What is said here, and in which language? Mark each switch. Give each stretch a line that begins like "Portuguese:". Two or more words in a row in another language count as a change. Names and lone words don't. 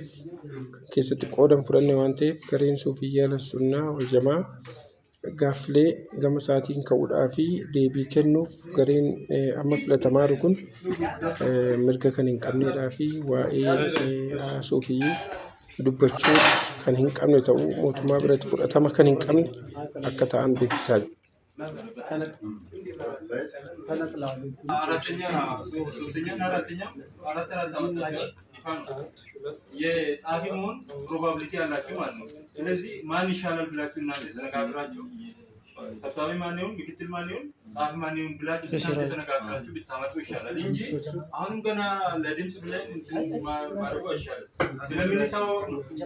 Oromo: keessatti qoodan fudhanne waan ta'eef gareen Suufiyyii Ahlusunnaa wal Jamaa gaaffilee gama isaatiin ka'uudhaa fi deebii kennuuf gareen amma filatamaa jiru kun mirga kan hin qabneedhaa fi waa'ee Suufiyyii dubbachuu kan hin qabne ta'uu mootummaa biratti fudhatama kan hin qabne akka ta'an beeksisaa jiru.
Amharic: የጸሐፊ መሆን ፕሮባቢሊቲ ያላችሁ ማለት ነው። ስለዚህ ማን ይሻላል ብላችሁ እናንተ ተነጋግራችሁ ሰብሳቢ ማን ይሁን ምክትል ማን ይሁን ጸሐፊ ማን ይሁን ብላችሁ እናንተ ተነጋግራችሁ ብታመጡ ይሻላል እንጂ አሁንም ገና ለድምጽ ብለን ማድረጉ አይሻልም። ስለምንታወቅ ነው።